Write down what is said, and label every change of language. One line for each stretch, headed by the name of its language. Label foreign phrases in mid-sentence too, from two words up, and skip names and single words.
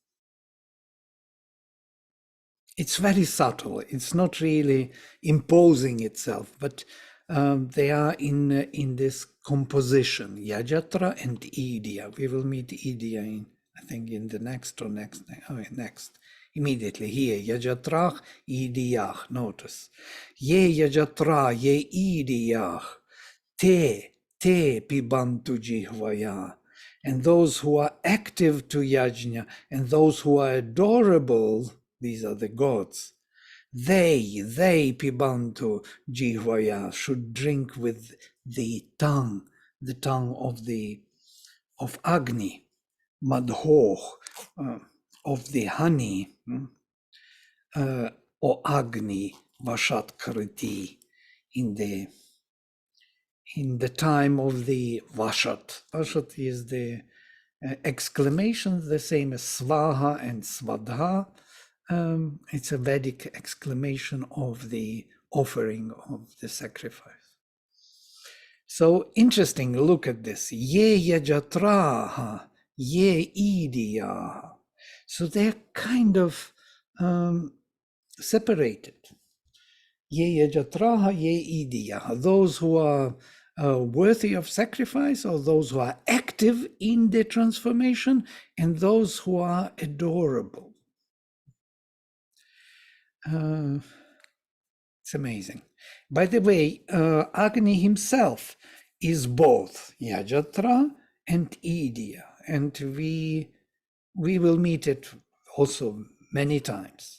English: It's very subtle. It's not really imposing itself, but they are in this composition, Yajatra and Idya. We will meet Idya in, I think, in the next, immediately here.
Sanskrit: यजत्राश्च ईड्याश्च, notice. ये यजत्रा ये ईड्याश्च ते पिबन्तु जिह्वया.
English: And those who are active to yajna, and those who are adorable, these are the gods, they
Sanskrit: पिबन्तु जिह्वया,
English: should drink with the tongue of Agni, madhoh, of the honey, or Agni
Sanskrit: वषट्कृति,
English: in the time of the Vashat. Vashat is the exclamation, the same as Svaha and Svadha. It's a Vedic exclamation of the offering of the sacrifice. So interesting, look at this.
Sanskrit: ये यजत्राः ये ईड्याः.
English: So they're kind of separated.
Sanskrit: ये यजत्राः ये ईड्याः.
English: Those who are worthy of sacrifice, or those who are active in the transformation, and those who are adorable. It's amazing. By the way, Agni himself is both Yajatra and Idya, and we will meet it also many times.